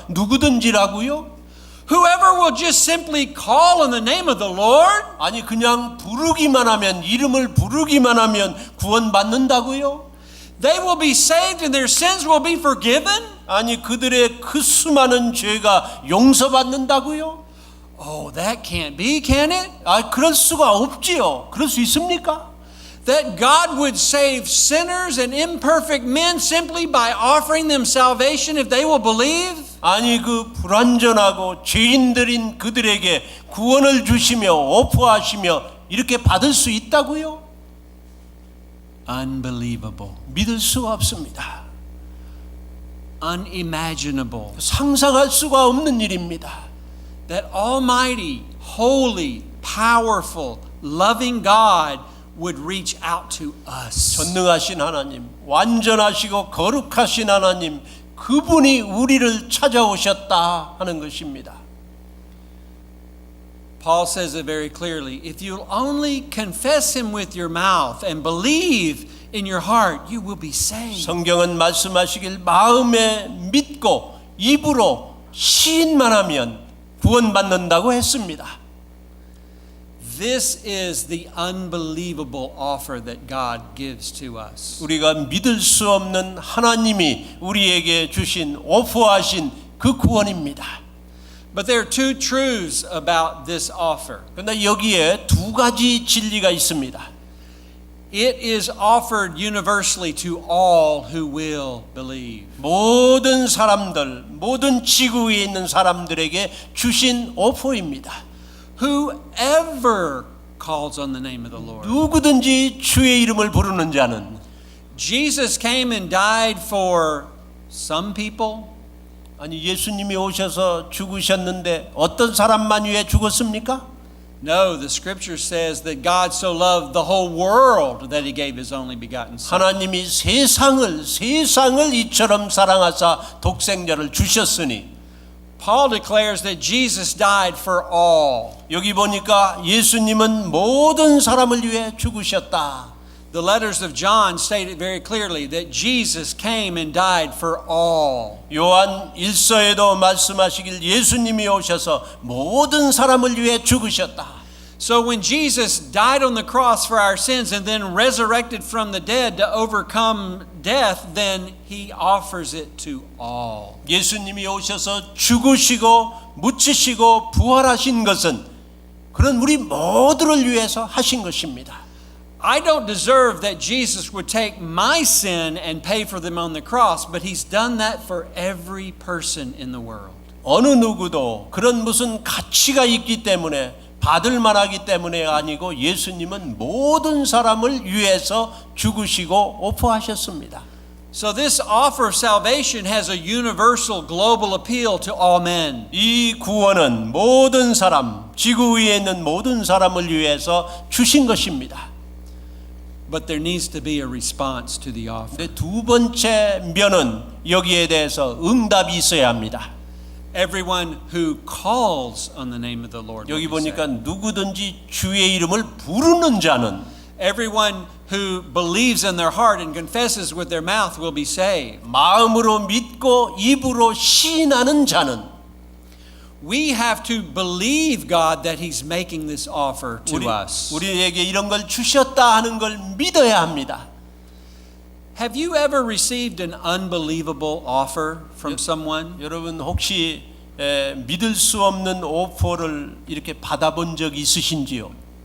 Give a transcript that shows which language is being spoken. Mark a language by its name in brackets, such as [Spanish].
[Korean] 누구든지라고요? [English] Whoever will just simply call on the name of the Lord? [Korean] 아니, 그냥 부르기만 하면 이름을 부르기만 하면 구원받는다고요? [English] They will be saved and their sins will be forgiven? [Korean] 아니 그들의 그 수많은 죄가 용서받는다고요? [English] Oh, that can't be, can it? [Korean] 아 그럴 수가 없지요. 그럴 수 있습니까? [English] That God would save sinners and imperfect men simply by offering them salvation if they will believe? [Korean] 아니 그 불완전하고 죄인들인 그들에게 구원을 주시며 오퍼하시며 이렇게 받을 수 있다고요? [English] Unbelievable. [Korean] 믿을 수가 없습니다. [English] Unimaginable. [Korean] 상상할 수가 없는 일입니다. [English] That almighty, holy, powerful, loving God would reach out to us. [Korean] 전능하신 하나님, 완전하시고 거룩하신 하나님, 그분이 우리를 찾아오셨다 하는 것입니다. [English] Paul says it very clearly. If you'll only confess him with your mouth and believe in your heart, you will be saved. [Korean] 성경은 말씀하시길 마음에 믿고 입으로 시인만 하면 구원받는다고 했습니다. [English] This is the unbelievable offer that God gives to us. [Korean] 우리가 믿을 수 없는 하나님이 우리에게 주신 오퍼하신 그 구원입니다. [English] But there are two truths about this offer. [Korean] 그런데 여기에 두 가지 진리가 있습니다. [English] It is offered universally to all who will believe. [Korean] 모든 사람들, 모든 지구에 있는 사람들에게 주신 오퍼입니다. [English] Whoever calls on the name of the Lord. [Korean] 누구든지 주의 이름을 부르는 자는 [English] Jesus came and died for some people. [Korean] 아니 예수님이 오셔서 죽으셨는데 어떤 사람만 위해 죽었습니까? [English] No, the scripture says that God so loved the whole world that he gave his only begotten son. [Korean] 하나님이 세상을 이처럼 사랑하사 독생자를 주셨으니 [English] Paul declares that Jesus died for all. [Korean] 여기 보니까 예수님은 모든 사람을 위해 죽으셨다. [English] The letters of John state it very clearly that Jesus came and died for all. [Korean] 요한 1서에도 말씀하시길 예수님이 오셔서 모든 사람을 위해 죽으셨다. [English] So when Jesus died on the cross for our sins and then resurrected from the dead to overcome death, then he offers it to all. [Korean] 예수님이 오셔서 죽으시고 묻히시고 부활하신 것은 그런 우리 모두를 위해서 하신 것입니다. [English] I don't deserve that Jesus would take my sin and pay for them on the cross, but he's done that for every person in the world. [Korean] 어느 누구도 그런 무슨 가치가 있기 때문에 받을 만하기 때문에 아니고 예수님은 모든 사람을 위해서 죽으시고 오퍼하셨습니다. [English] So this offer of salvation has a universal global appeal to all men. [Korean] 이 구원은 모든 사람, 지구 위에 있는 모든 사람을 위해서 주신 것입니다. [English] But there needs to be a response to the offer. [Korean] 근데 두 번째 면은 여기에 대해서 응답이 있어야 합니다. [English] Everyone who calls on the name of the Lord. [Korean] 여기 [English] will be [Korean] 보니까 [English] saved. [Korean] 누구든지 주의 이름을 부르는 자는 [English] Everyone who believes in their heart and confesses with their mouth will be saved. [Korean] 마음으로 믿고 입으로 시인하는 자는 [English] We have to believe God that he's making this offer to us. [Korean] 우리에게 이런 걸 주셨다 하는 걸 믿어야 합니다. [English] Have you ever received an unbelievable offer from someone? [Korean] 여러분 혹시 믿을 수 없는 오퍼를 이렇게 받아본 적 있으신지요?